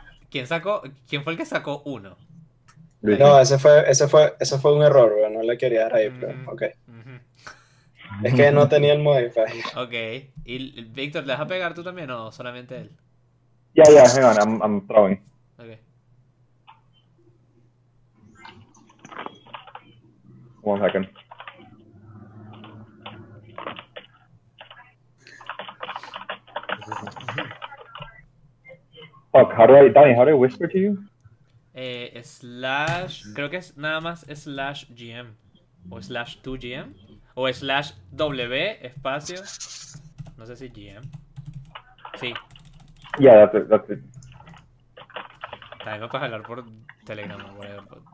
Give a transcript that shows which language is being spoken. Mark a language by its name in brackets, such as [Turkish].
[Spanish] ¿Quién fue el que sacó uno? Luis. No, ese fue un error, bro. No le quería dar ahí, pero ok. Mm-hmm. Es que no tenía el modify. Ok. ¿Y Víctor, le vas a pegar tú también o solamente él? [English] Yeah, hang on, I'm throwing. Ok. One second. Fuck, how do I whisper to you? [Spanish] Slash, creo que es nada más slash GM. O slash 2GM. O slash W espacio. No sé si GM. Sí. [English] Yeah, that's it. [Spanish] También me puedes hablar por Telegram o whatever.